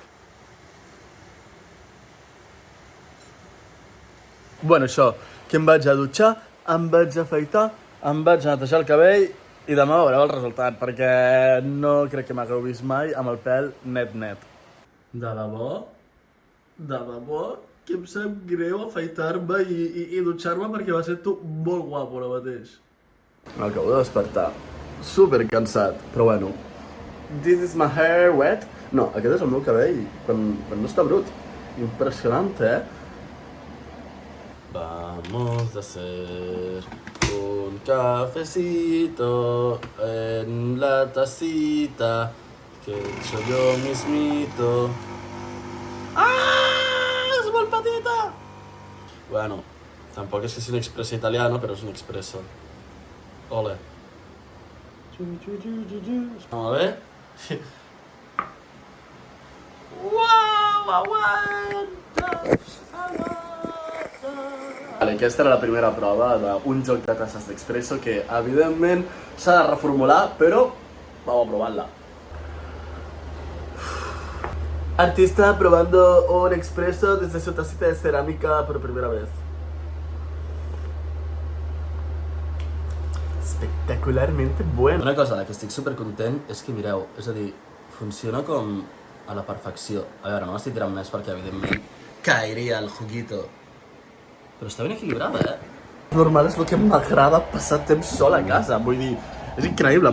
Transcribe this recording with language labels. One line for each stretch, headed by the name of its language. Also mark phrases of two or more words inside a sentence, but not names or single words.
Catalan: Bueno, això, que em vaig a dutxar, em vaig a afaitar, em vaig a netejar el cabell i demà veureu el resultat, perquè no crec que m'hagueu vist mai amb el pèl net. De debò, que em sap greu afaitar-me i dutxar-me perquè va ser tot molt guapo ara mateix. M'acabo de despertar, super cansat, però bueno.
English: This is my hair wet.
Catalan: No, aquest és el meu cabell quan no està brut. Impressionant,
Spanish: Vamos a hacer un cafecito en la tacita que he hecho yo mismito. ¡Ah! ¡Es muy petita! Bueno, tampoco es que sea un expreso italiano, pero es un expreso. Ole. Vamos a ver. ¡Wow!
Catalan: Vale, aquesta era la primera prova d'un joc de tasses d'expresso que, evidentment, s'ha de reformular, però
Spanish: vamos a provarla. Artista probando un expreso desde su tacita de cerámica por primera vez. Espectacularmente bueno.
Catalan: Una cosa de la que estic supercontent és que, mireu, és a dir, funciona com a la perfecció. A veure, no m'estic tirant més perquè, evidentment, caeria el juguito. Però està ben equilibrada, Normal és el que m'agrada passar temps sol a casa. Vull dir, és increïble.